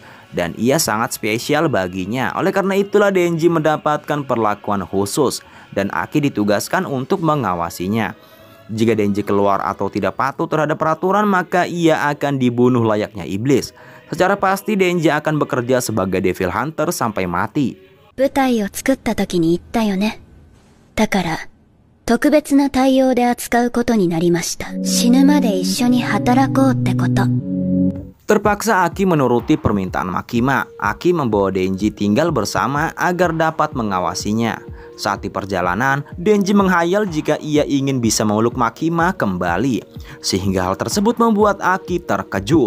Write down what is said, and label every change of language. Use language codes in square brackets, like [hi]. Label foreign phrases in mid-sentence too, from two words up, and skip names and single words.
[id] Dan ia sangat spesial baginya. Oleh karena itulah Denji mendapatkan perlakuan khusus. Dan Aki ditugaskan untuk mengawasinya. Jika Denji keluar atau tidak patuh terhadap peraturan, maka ia akan dibunuh layaknya iblis. Secara pasti Denji akan bekerja sebagai Devil Hunter sampai mati. [ja] 舞台を作った時に言ったよね。だから、特別な対応で扱うことになりました。死ぬまで一緒に働こうってこと。 [id] Terpaksa Aki menuruti permintaan Makima. Aki membawa Denji tinggal bersama agar dapat mengawasinya. Saat di perjalanan, Denji menghayal jika ia ingin bisa memeluk Makima kembali. Sehingga hal tersebut membuat Aki terkejut.